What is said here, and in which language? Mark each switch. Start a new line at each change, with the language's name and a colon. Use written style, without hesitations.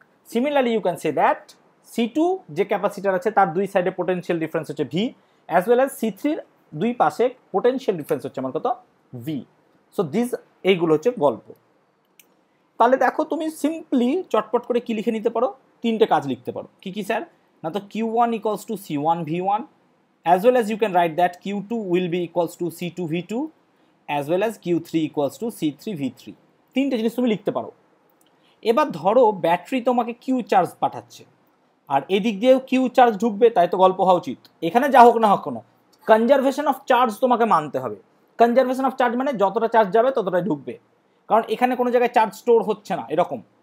English: similarly you can say that
Bangla: C2 যে capacitor আছে তার দুই সাইডে পোটেনশিয়াল ডিফারেন্স হচ্ছে ভি, অ্যাজ ওয়েল অ্যাজ C3-র দুই পাশে পোটেনশিয়াল ডিফারেন্স হচ্ছে আমার কত, ভি। সো দিস এইগুলো হচ্ছে গল্প। তাহলে দেখো তুমি সিম্পলি চটপট করে কি লিখে নিতে পারো, তিনটে কাজ লিখতে পারো। কি কি স্যার? না তো
English: Q1 equals to C1 V1, as well as you can write that Q2 will be equals to C2 V2, as well as Q3 equals to C3 V3।
Bangla: তিনটে জিনিস তুমি লিখতে পারো। এবার ধরো ব্যাটারি তোমাকে কিউ চার্জ পাঠাচ্ছে আর এদিক দিয়েও কিউ চার্জ ঢুকবে, তাই তো গল্প হওয়া উচিত। এখানে যা হোক না হোক কোনো কনজারভেশন অফ চার্জ তোমাকে মানতে হবে। কনজারভেশন অফ চার্জ মানে যতটা চার্জ যাবে ততটাই ঢুকবে, কারণ এখানে কোনো জায়গায় চার্জ স্টোর হচ্ছে না এরকম।